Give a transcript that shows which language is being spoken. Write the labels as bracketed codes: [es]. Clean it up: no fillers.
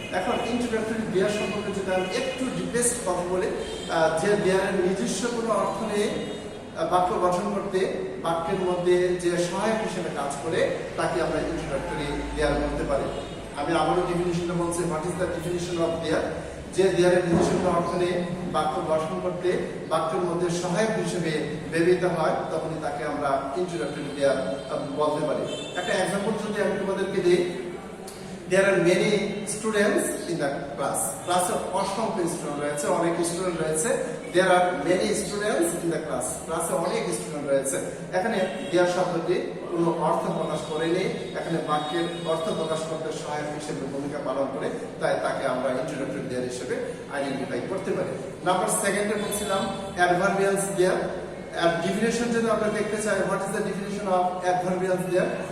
[bn] এখন ইন্ট্রোডাক্টরি দেয়ার সম্পর্কে যদি আমি একটু ডিটেইলস কথা বলি, যে দেয়ারের নিজস্ব কোনো অর্থ নেই, বাক্য গঠন করতে বাক্যের মধ্যে যে সহায়ক হিসেবে কাজ করে তাকে আমরা ইন্ট্রোডাক্টরি দেয়ার বলতে পারি। আমি আবারও ডেফিনিশনটা বলছি, [en] What is the definition of there? [bn] যে দেয়ারের নিজস্ব অর্থ নেই, বাক্য গঠন করতে বাক্যের মধ্যে সহায়ক হিসেবে ব্যবহৃত হয় তখনই তাকে আমরা ইন্ট্রোডাক্টরি দেয়ার বলতে পারি। একটা এক্সাম্পল যদি আমি তোমাদেরকে দিই, [en] there are many students in the class. [bn] ক্লাসে অসংখ্য স্টুডেন্ট রয়েছে, অনেক স্টুডেন্ট রয়েছে। [en] there are many students in the class. [bn] ক্লাসে অনেক স্টুডেন্ট রয়েছে। এখানে দেয়ার শব্দটি কোনো অর্থ প্রকাশ করেনি, এখানে বাক্যের অর্থ প্রকাশ করতে সহায়ক হিসেবে ভূমিকা পালন করে, তাই তাকে আমরা ইন্ট্রোডাক্টরি দেয়ার হিসেবে আইডেন্টিফাই করতে পারি। নাম্বার 2 বলছিলাম অ্যাডভার্বিয়ালস দেয়ার। ডেফিনিশন যদি আমরা দেখতে চাই, [en] What is the definition of adverbials there?